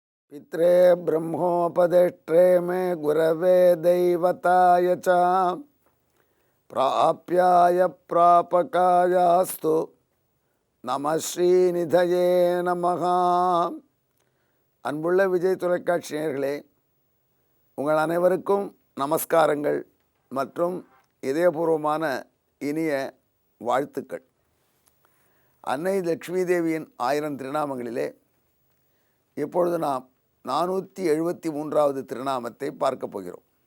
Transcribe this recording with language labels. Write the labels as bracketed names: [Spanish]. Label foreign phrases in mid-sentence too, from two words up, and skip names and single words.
[Sanskrit] पित्रे ब्रह्मोपदेष्ट्रे मे गुरवे दैवताय च प्राप्याय प्रापकायास्तु नमः श्रीनिधये नमः. [Tamil] அன்புள்ள விஜய் தொலைக்காட்சி நேயர்களே, உங்கள் அனைவருக்கும் நமஸ்காரங்கள் மற்றும் இதயபூர்வமான இனிய வாழ்த்துக்கள். அன்னை லக்ஷ்மி தேவியின் 1000 திருநாமங்களிலே இப்பொழுது நாம் 473வது திருநாமத்தை பார்க்க போகிறோம்.